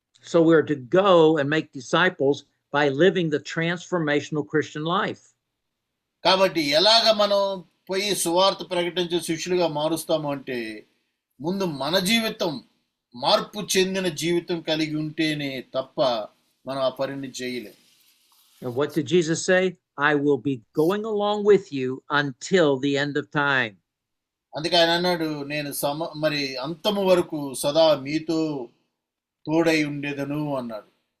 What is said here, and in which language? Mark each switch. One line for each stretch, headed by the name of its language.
English: So we're to go and make disciples by living the transformational Christian life.
Telugu: కాబట్టి ఎలాగ మనం పోయి సువార్త ప్రకటించే శిష్యులుగా మారుస్తాము అంటే ముందు మన జీవితం మార్పు చెందిన జీవితం కలిగి ఉంటేనే తప్ప మనం ఆ పనిని చేయలేం.
English: And what did Jesus say? I will be going along with you until the end of time.
Telugu: అందుకే ఆయన అన్నాడు, నేను మరి అంతము వరకు సదా మీతో తోడై ఉండేదను అన్నాడు.